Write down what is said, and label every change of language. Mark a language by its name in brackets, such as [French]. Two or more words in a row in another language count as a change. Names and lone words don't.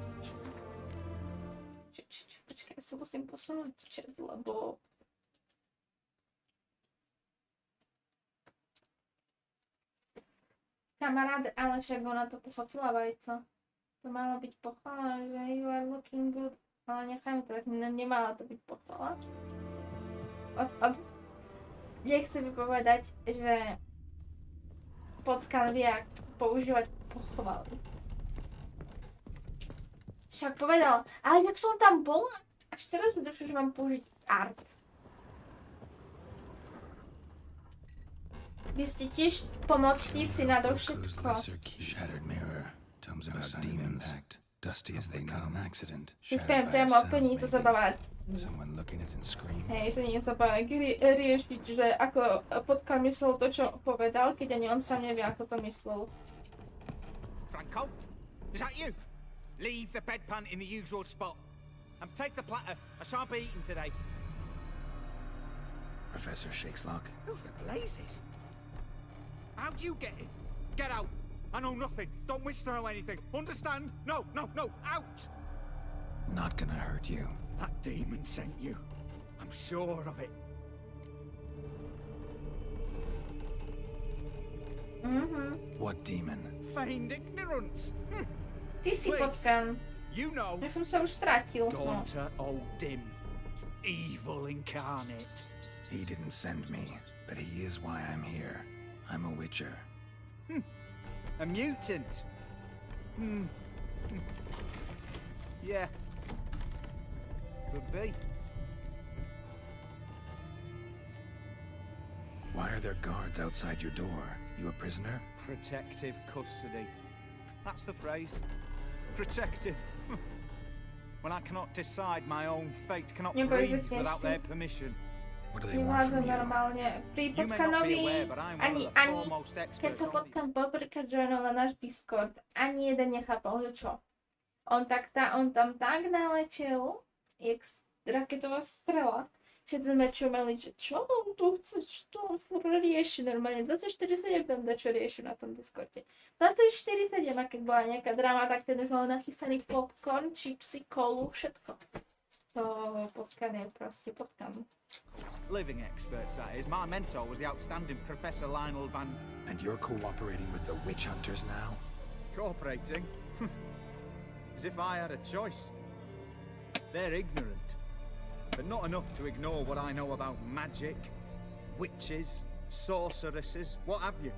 [Slovak] Počkaj, ja si musím posunúť chat, lebo... Kamarád, ale však ona to pochopila, vajco. To malo byť pochvala, že [English] you are looking good. [Slovak] Ale nechajme to tak, nemala to byť pochvala. Nechce mi povedať, že Potkan vie používať pochvaly. Však povedal, ale jak som tam bola, až teraz mi došlo, že mám použiť art. Vy ste tiež pomocníci na to všetko. Keď poviem priamo o plní, to zabáva. Hej, to nie je zabáva riešiť, že ako Potkan myslel to, čo povedal, keď ani on sám nevie, ako to myslel. [English] Franco, is that you? Leave the bedpan in the usual spot. And take the platter. I shan't be eating today. Professor Shakeslock? Who the blazes? How'd you get in? Get out. I know nothing. Don't wish to know anything. Understand? No, no, no. Out! Not gonna hurt you. That demon sent you. I'm sure of it. What demon? Feigned ignorance. [Slovak] Ty si Potkan. [English] You know. [Slovak] Ja som sa už stratil. [English] Gaunter O'Dim. Evil incarnate. He didn't send me, but he is why I'm here. I'm a witcher. A mutant. Yeah. Could be. Why are there guards outside your door? You a prisoner? Protective custody. That's the phrase. Protective. When I cannot decide my own fate, cannot breathe without their permission. What do they want from you? [Slovak] Normálne. Pri Potkanovi ani keď sa Potkan poprvýkrát joinol na náš Discord, ani jeden nechápal, že čo. On tam tak naletel, jak raketová strela. Všetci sme čumeli, že čo on tu chce, čo on furt rieši normálne. 24/7 tam dačo rieši na tom Discorde. 24/7, a keď bola nejaká drama, tak ten už mal nachystaný popcorn, chipsy, kolu, všetko. To Potkan je proste Potkan. [English] Living experts, that is. My mentor was the outstanding Professor Lionel Van... And you're cooperating with the witch hunters now? Cooperating? As if I had a choice. They're ignorant, but not enough to ignore what I know about magic, witches, sorceresses, what have you.